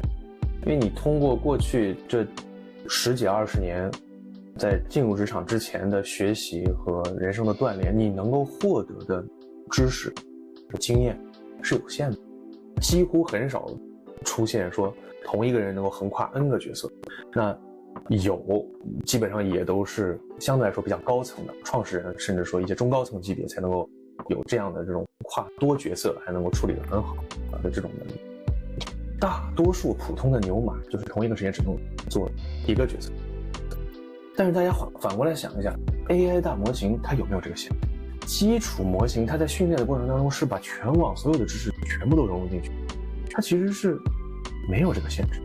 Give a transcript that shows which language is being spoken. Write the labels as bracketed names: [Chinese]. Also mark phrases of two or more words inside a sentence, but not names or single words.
[Chinese] 因為你通過過去這10幾20年在進入職場之前的學習和人生的鍛鍊，你能夠獲得的知識和經驗是有限的，幾乎很少出現說同一個人能夠橫跨 N 個角色。那有基本上也都是相对来說比較高层的創始人，甚至說一些中高层級別才能夠有這樣的这种跨多角色还能夠處理得很好的這種能力。大多數普通的牛馬就是同一個時間只能做一個角色。但是大家反過來想一下， AI 大模型它有沒有這個限制？基礎模型它在訓練的過程當中是把全網所有的知識全部都融入進去，它其實是沒有這個限制。